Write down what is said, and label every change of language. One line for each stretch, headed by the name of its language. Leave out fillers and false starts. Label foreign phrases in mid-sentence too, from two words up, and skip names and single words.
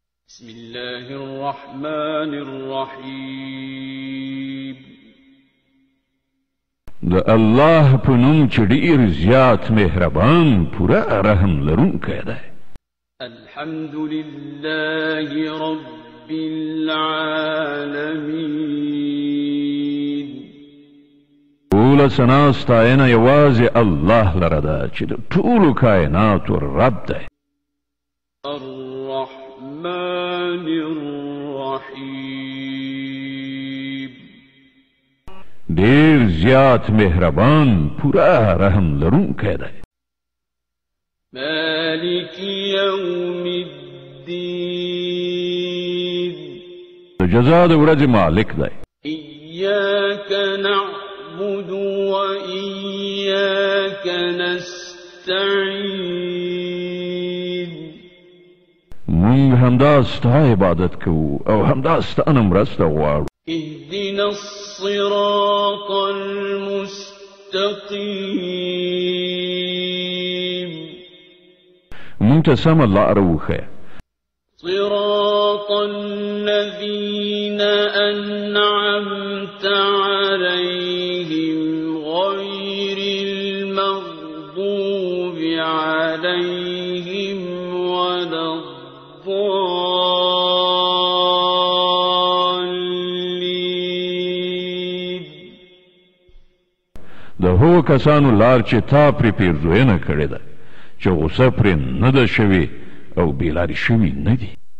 Arabic: بسم الله الرحمن الرحيم
Pashto: د الله په نوم چې ډېر زیات مهربان پوره رحم لرونکی دی.
Arabic: الحمد لله رب العالمين.
Pashto: ټوله ثنا ستاینه یوازې الله لره ده چې د ټولو کائناتو رب دی.
Arabic: الرحمن الرحيم.
Pashto: ډېر زیات مهربان پوره رحم لرونکی دی.
Arabic: مالك يوم الدين.
Pashto: د جزا د ورځې مالک دی.
Arabic: إياك نعبد وإياك نستعين.
Pashto: مونږ همدا ستا عبادت کوو او همدا ستا نه مرسته غواړو.
Arabic: اهدنا الصراط المستقيم.
Pashto: مونږ ته سمه لاره وښیه.
Arabic: صراط الذين أنعمت عليهم غير المغضوب عليهم ولا الضالين.
Pashto: د هغو کسانو لار چې تا پرې پیرزوینه کړې ده چې غصه پرې نه ده شوې او بېلارې شوي نه دي.